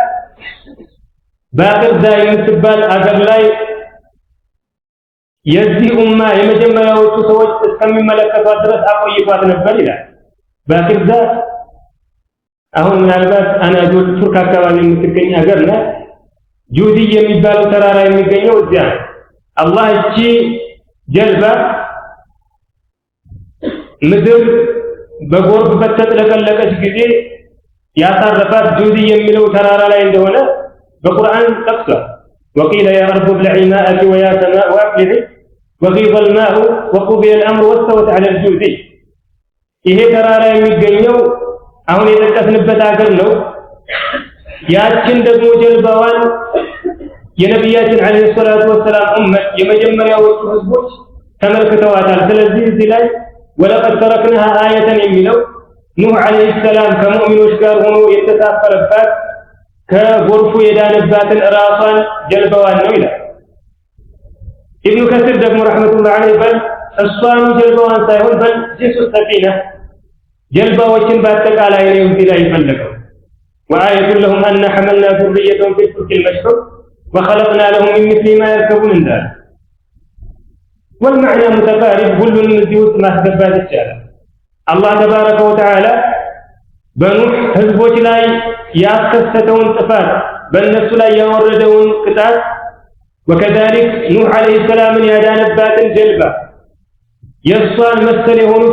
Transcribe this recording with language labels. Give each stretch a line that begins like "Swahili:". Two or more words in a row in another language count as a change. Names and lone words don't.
Amharic: ባቅርዳ የምትባል አገር ላይ የዚህ ኡማ የመጀመሪያዎቹ ሰዎች እስከሚመለከቷት ድረስ አቆይቷት ነበር ይላል። ባቅርዳ አሁን ምናልባት አናዶል ቱርክ አካባቢ የምትገኝ ሀገር ናት። ጁዲ የሚባለው ተራራ የሚገኘው እዚያ ነው። አላህ እቺ ጀልባ ምድር በጎርፍ በተጥለቀለቀች ጊዜ ያሳረፋት ጁዲ የሚለው ተራራ ላይ እንደሆነ በቁርአን ጠቅሷል።
Arabic: وقيل يا أرض ابلعي ماءك ويا سماء أقلعي وغيض الماء وقضي الأمر واستوت على الجود
Amharic: ይሄ ተራራ የሚገኘው አሁን የተጠቀስንበት ሀገር ነው። ያችን ደግሞ ጀልባዋን የነብያችን
Arabic: عليه الصلاة والسلام
Amharic: ኡመት የመጀመሪያዎቹ ህዝቦች ተመልክተዋታል። ስለዚህ እዚህ ላይ
Arabic: ولقد تركناها آية
Amharic: የሚለው ኑህ
Arabic: عليه السلام
Amharic: ከሙእሚኖች ጋር ሆኖ የተሳፈረባት ከጎርፉ የዳነባትን ራሷን ጀልባዋን ነው ይላል። ኢብኑ ከሲር ደግሞ
Arabic: رحمة الله عليه
Amharic: በል እሷኑ ጀልባዋን ሳይሆን
Arabic: بل جنس سفينة
Amharic: ጀልባዎችን በአጠቃላይ ነው እዚህ ላይ ይፈልገው።
Arabic: وآية لهم أن حملنا ذريتهم في الفلك المشحون وخلقنا لهم من مثل ما يركبون እንዳለ والمعنى متقارب
Amharic: ሁሉንም እዚህ ውስጥ ማስገባት ይቻላል። አላህ
Arabic: تبارك وتعالى
Amharic: በኑህ ህዝቦች ላይ ያስከሰተውን ጥፋት በእነሱ ላይ ያወረደውን ቅጣት وكذلك ኑህ አለይሂ ሰላምን ያዳነባትን ጀልባ የእሷን መሰል የሆኑት